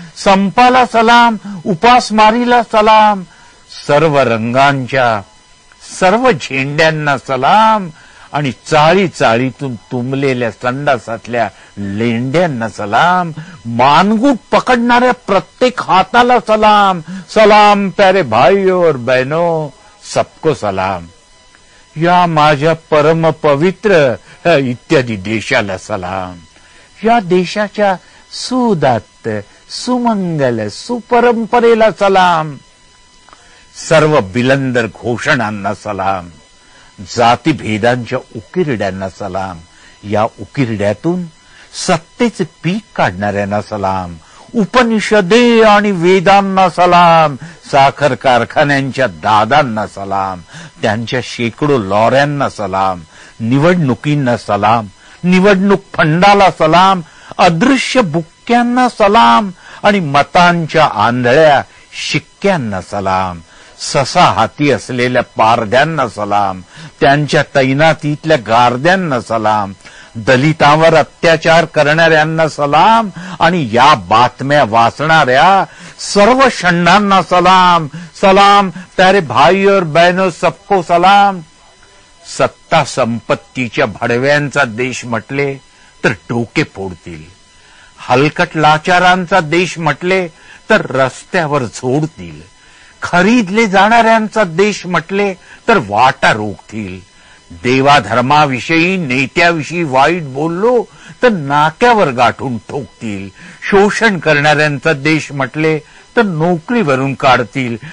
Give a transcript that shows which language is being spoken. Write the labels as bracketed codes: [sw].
[mr] संपाला सलाम. उपासमारीला सलाम. सर्व रंगांच्या, सर्व झेंड्यांना सलाम. आणि चाळी चाळीतून तुंबलेल्या संडासातल्या लेंड्यांना सलाम. मानगूट पकडणाऱ्या प्रत्येक हाताला सलाम. [hi] सलाम प्यारे भाइयों और बहनों, सबको सलाम. [mr] या माझ्या परम पवित्र इत्यादी देशाला सलाम. या देशाच्या सुदात्त, सुमंगल, सुपरंपरेला सलाम. सर्व बिलंदर घोषणांना सलाम. जातीभेदांच्या उकिरड्यांना सलाम. या उकिरड्यातून सत्तेचे पीक काढणाऱ्यांना सलाम. उपनिषदे आणि वेदांना सलाम. साखर कारखान्यांच्या दादांना सलाम. त्यांच्या शेकडो लॉऱ्यांना सलाम. निवडणुकींना सलाम. निवडणूक फंडाला सलाम. अदृश्य बुक्क्यांना सलाम आणि मतांच्या आंधळ्या शिक्क्यांना सलाम, ससा हाती असलेल्या पारध्यांना सलाम, त्यांच्या तैनातीतल्या गारद्यांना सलाम, दलितांवर अत्याचार करणाऱ्यांना सलाम आणि या बातम्या वाचणाऱ्या सर्व षंडांना सलाम. [hi] सलाम प्यारे भाई और बहनों, सबको सलाम. [mr] सत्ता संपत्तीच्या भडव्यांचा देश म्हटले तर डोके फोडतील, हलकट लाचारांचा देश म्हटले तर रस्त्यावर झोडतील, खरीदले जाणाऱ्यांचा देश म्हटले तर वाटा रोखतील, देवाधर्माविषयी नेत्याविषयी वाईट बोललो तर नाक्यावर गाठून ठोकतील, शोषण करणाऱ्यांचा देश म्हटले तर नोकरीवरून काढतील.